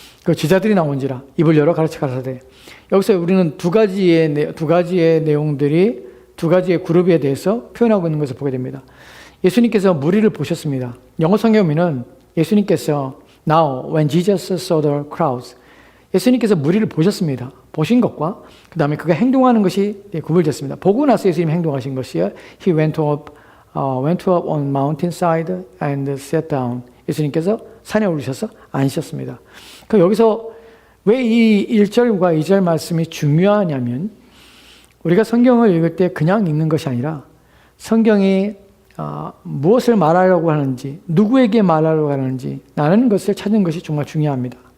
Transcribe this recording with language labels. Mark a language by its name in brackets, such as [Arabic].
[Korean] 그 제자들이 나온지라 입을 열어 가르쳐 가라사대. 여기서 우리는 두 가지의 내용들이 두 가지의 그룹에 대해서 표현하고 있는 것을 보게 됩니다. 예수님께서 무리를 보셨습니다. 영어 성경에는 예수님께서 [English] Now when Jesus saw the crowds, [Korean] 예수님께서 무리를 보셨습니다. 보신 것과 그 다음에 그가 행동하는 것이 구별됐습니다. 보고 나서 예수님이 행동하신 것이요. [English] He went up on mountainside and sat down. [Korean] 예수님께서 산에 오르셔서 앉으셨습니다. 그럼 여기서 왜 이 1절과 2절 말씀이 중요하냐면, 우리가 성경을 읽을 때 그냥 읽는 것이 아니라 성경이 무엇을 말하려고 하는지, 누구에게 말하려고 하는지 라는 것을 찾는 것이 정말 중요합니다.